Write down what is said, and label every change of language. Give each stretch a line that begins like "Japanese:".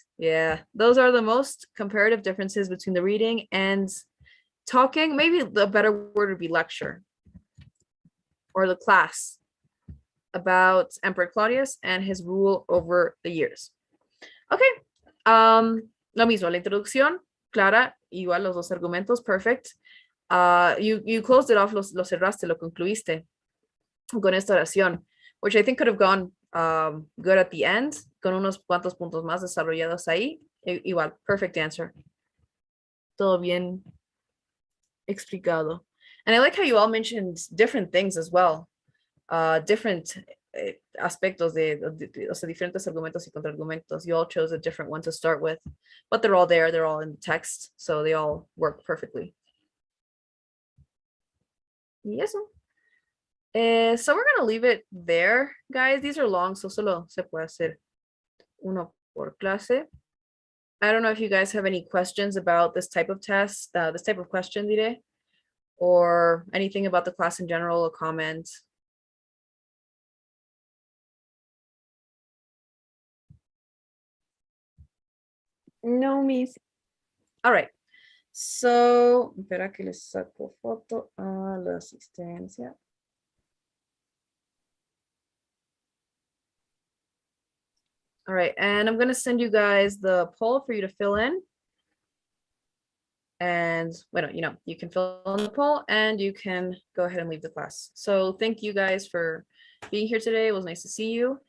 English: Yeah, those are the most comparative differences between the reading and talking. Maybe the better word would be lecture or the class about Emperor Claudius and his rule over the years. Okay,
Spanish: lo mismo, la introducción, clara, igual los dos argumentos, perfect.
English: You closed it off,
Spanish: lo cerraste, lo concluiste con esta oración,
English: which I think could have gone good at the end,
Spanish: con unos cuantos puntos más desarrollados ahí. Igual,
English: perfect answer.
Spanish: Todo bien explicado.
English: And I like how you all mentioned different things as well. Different aspectos
Spanish: o sea, diferentes argumentos y contraargumentos.
English: You all chose a different one to start with, but they're all there. They're all in the text, so they all work perfectly.
Spanish: Y eso.
English: So we're gonna leave it there, guys. These are long, so
Spanish: solo se puede hacer uno por clase.
English: I don't know if you guys have any questions about this type of test, this type of question, diré, or anything about the class in general, a comment. No, Miss. All right.
Spanish: So, espera que les saco foto a la asistencia.
English: All right, and I'm gonna send you guys the poll for you to fill in. And, well, you know, you can fill in the poll and you can go ahead and leave the class. So thank you guys for being here today. It was nice to see you.